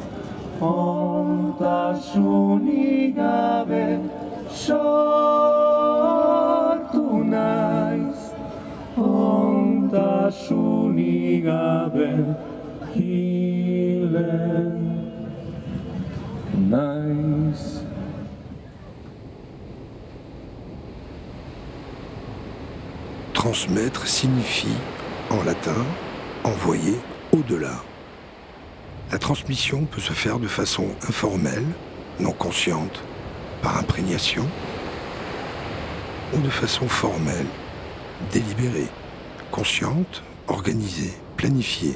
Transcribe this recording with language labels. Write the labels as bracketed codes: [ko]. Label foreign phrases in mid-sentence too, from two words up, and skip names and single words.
[eu] ondasunik gabe sortu naiz ondasunik gabe hilen naiz. [fr] Transmettre signifie, en latin, envoyer au-delà. La transmission peut se faire de façon informelle, non consciente, par imprégnation, ou de façon formelle, délibérée, consciente, organisée, planifiée.